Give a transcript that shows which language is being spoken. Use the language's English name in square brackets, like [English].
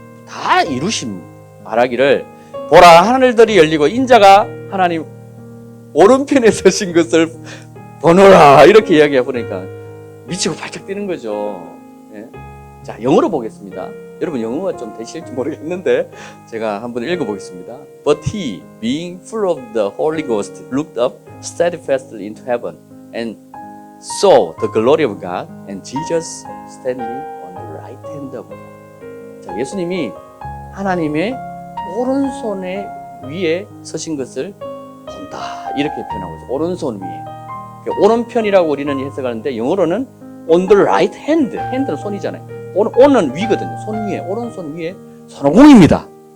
[Korean] 다 이루심 말하기를 보라 하늘들이 열리고 인자가 하나님 오른편에 서신 것을 보노라 이렇게 이야기해 보니까 미치고 발짝 뛰는 거죠. 예? 자, 영어로 보겠습니다. 여러분 영어가 좀 되실지 모르겠는데 제가 한번 읽어보겠습니다. [English] But he, being full of the Holy Ghost, looked up steadfastly into heaven and saw the glory of God and Jesus standing on the right hand of God. [Korean] 자, 예수님이 하나님의 오른손에 위에 서신 것을 본다 이렇게 표현하고 있어요. 오른손 위에. 오른편이라고 우리는 해석하는데 영어로는 [English] on the right hand. [Korean] 핸드는 손이잖아요. on은 위거든요. 손 위에, 오른손 위에 손오공입니다.